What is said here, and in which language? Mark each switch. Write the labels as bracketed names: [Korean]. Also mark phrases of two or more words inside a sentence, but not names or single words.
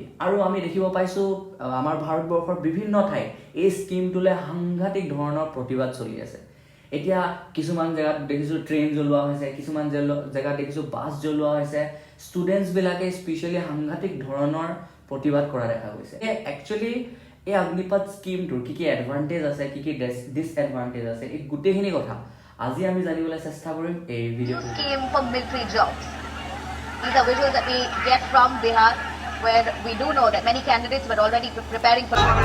[Assamese] আৰু আমি দেখিব পাইছো আমাৰ ভাৰতবৰ্ষৰ বিভিন্ন ঠাই এই স্কিমটোলে সাংঘাতিক ধৰণৰ প্ৰতিবাদ চলি আছে এতিয়া কিছুমান জায়গাত দেখিছো ট্ৰেইন জ্বলোৱা হৈছে কিছুমান জায়গাত দেখিছো বাছ জ্বলোৱা হৈছে ষ্টুডেন্টস বিলাকে স্পেশালি সাংঘাতিক ধৰণৰ প্ৰতিবাদ কৰা দেখা গৈছে একচুয়ালি এই অগ্নিপথ স্কিমটোৰ কি এডভান্টেজ আছে কি ডিসএডভান্টেজ আছে এই গোটেইখিনি কথা আজি আমি জানিবলৈ চেষ্টা কৰিম এই ভিডিঅ'টো [English] scheme for military jobs These are visuals that we get from Bihar, where we do know that many candidates were already preparing for.